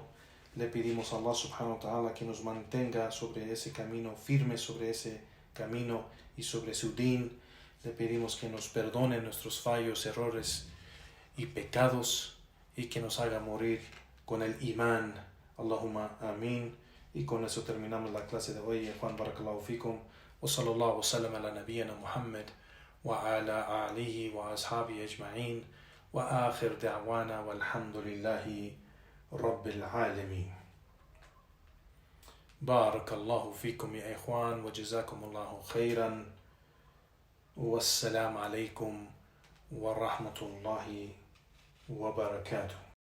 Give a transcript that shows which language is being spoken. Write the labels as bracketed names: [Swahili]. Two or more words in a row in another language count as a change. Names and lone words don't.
[Spanish] Le pedimos a Allah subhanahu wa ta'ala que nos mantenga sobre ese camino, firme sobre ese camino y sobre su din. Le pedimos que nos perdone nuestros fallos, errores y pecados, y que nos haga morir con el imán. [Arabic] اللهم آمين. [Spanish] Y con eso terminamos la clase de hoy. [Arabic] Juan بارك الله فيكم. وصلى الله وسلم على نبينا محمد وعلى آله وأصحابه أجمعين. وآخر دعوانا والحمد لله رب العالمين. بارك الله فيكم يا إخوان وجزاكم الله خيرا والسلام عليكم ورحمة الله وبركاته.